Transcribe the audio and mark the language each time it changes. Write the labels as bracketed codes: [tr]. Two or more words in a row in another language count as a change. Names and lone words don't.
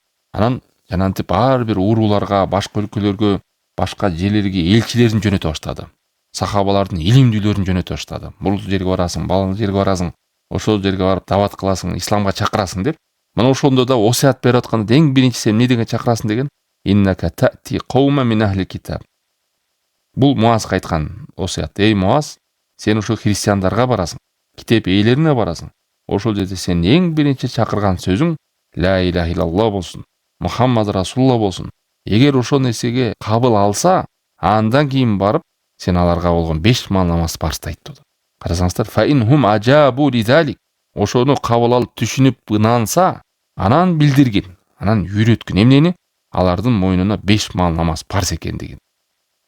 [ky] Анан жанантип ар бир урууларга, башка өлкөлөргө, башка жерлерге элчилерин жөнөтө баштады. Сахабалардын илимдүүлөрүн жөнөтө баштады. Бул жерге барасың, бул жерге барасың, ошол жерге барып дават кыласың, исламга чакырасың деп. Мына ошондо да осият берип атканда эң биринчиси эмне деген чакырасың деген? [ar] إنك تأتي قوما من أهل الكتاب. [ky] Бул Муазга айткан осият. Эй Муаз, сен ошо христиандарга барасың, китеп ээлерине барасың. Ошол жерде сен эң биринчи чакырган сөзүң [ar] لا إله إلا الله [ky] болсун, [ar] محمد رسول الله [ky] болсун. Эгер ошол нерсеге кабыл алса, андан кийин барып сен аларга болгон 5 мал намаз парстайт dedi. Карасаңыздар, [ar] فإن هم أجابوا لذلك. [ky] Ошону кабыл алып түшүнүп ынанса, анан билдиргин, анан үйрөткүн эмнени? Алардын мойнуна 5 мал намаз парз экендигин.